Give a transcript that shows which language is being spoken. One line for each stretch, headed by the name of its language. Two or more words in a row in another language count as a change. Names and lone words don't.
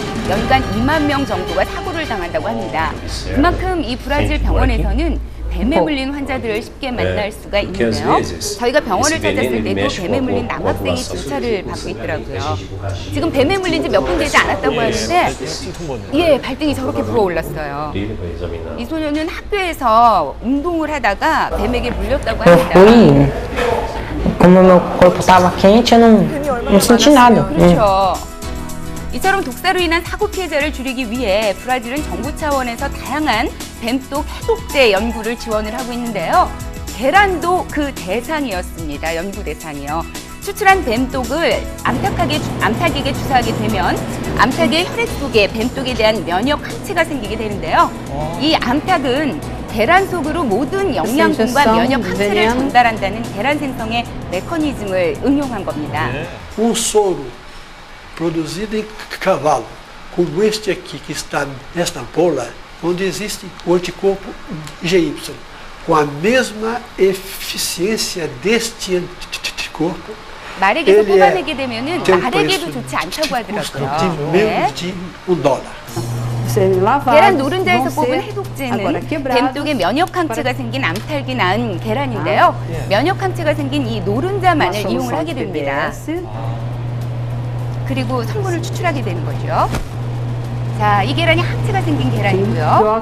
Korean: 연간 2만 명 정도가 사고를 당한다고 합니다. 그만큼 이 브라질 병원에서는 뱀에 물린 환자들을 쉽게 만날 수가 있는데요. 저희가 병원을 찾았을 때도 뱀에 물린 남학생이 주차를 받고 있더라고요. 지금 뱀에 물린 지 몇 분 되지 않았다고 하는데 예, 발등이 저렇게 부어올랐어요. 이 소녀는 학교에서 운동을 하다가 뱀에게 물렸다고 합니다.
Portuguese: Como meu corpo estava quente, eu não senti nada.
Korean: 그렇죠. 이처럼 독사로 인한 사고 피해자를 줄이기 위해 브라질은 정부 차원에서 다양한 뱀독 해독제 연구를 지원을 하고 있는데요. 계란도 그 대상이었습니다. 연구 대상이요. 추출한 뱀독을 암탉에게 주사하게 되면 암탉의 혈액 속에 뱀독에 대한 면역 항체가 생기게 되는데요. 이 암탉은 계란 속으로 모든 영양분과 면역 항체를 전달한다는 계란 생성의 메커니즘을 응용한 겁니다.
Portuguese: Soro produzido em cavalo, como este aqui que está nesta ampola, onde existe o anticorpo IgY, com a mesma eficiência deste anticorpo,
Korean: 말에게서 뽑아내게 되면은 말에게도 좋지 않다고 하더라고요.
Portuguese: menos de $1.
Korean: 계란 노른자에서 뽑은 해독제는 뱀독의 면역 항체가 생긴 암탉이 낳은 계란인데요. 면역 항체가 생긴 이 노른자만을 이용을 하게 됩니다. 그리고 성분을 추출하게 되는 거죠. 자, 이 계란이 항체가 생긴 계란이고요.